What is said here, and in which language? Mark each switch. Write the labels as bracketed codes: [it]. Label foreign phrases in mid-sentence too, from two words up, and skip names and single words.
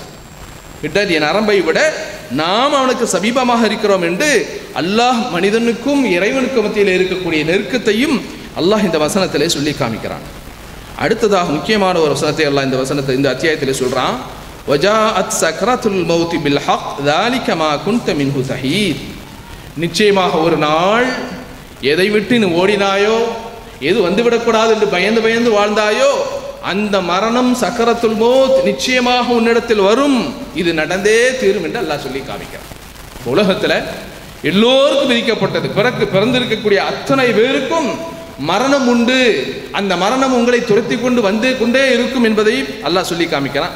[ta] பிடரி நரம்பை விட நாம் அவனுக்கு சமீபமாக இருக்கிறோம் என்று அல்லாஹ் மனிதனுக்கும் இறைவனுக்கும் மத்தியில் இருக்கக்கூடிய நெருக்கத்தையும் அல்லாஹ் இந்த வசனத்திலே சொல்லி காமிக்கிறான். அடுத்ததாக முக்கியமான ஒரு வசனத்தை அல்லாஹ் இந்த அத்தியாயத்திலே சொல்றான், [ar] وجاءت سكرة الموت بالحق ذلك ما كنت منه تحيد, [ta] நிச்சயமாக ஒரு நாள் எதை விட்டு நீ ஓடினாயோ, எது வந்துவிடக்கூடாது என்று பயந்து பயந்து வாழ்ந்தாயோ, அந்த மரணம் [ar] سكرة الموت [ta] நிச்சயமாக உன்னிடத்தில் வரும், இது நடந்தே தீரும் என்று அல்லாஹ் சொல்லி காமிக்கிறான். உலகத்தில் எல்லோருக்கும் விதிக்கப்பட்டது, பிறந்திருக்கக்கூடிய அத்தனை பேருக்கும் மரணம் உண்டு, அந்த மரணம் உங்களை துரத்தி கொண்டு வந்து கொண்டே இருக்கும் என்பதை அல்லாஹ் சொல்லி காமிக்கிறான்.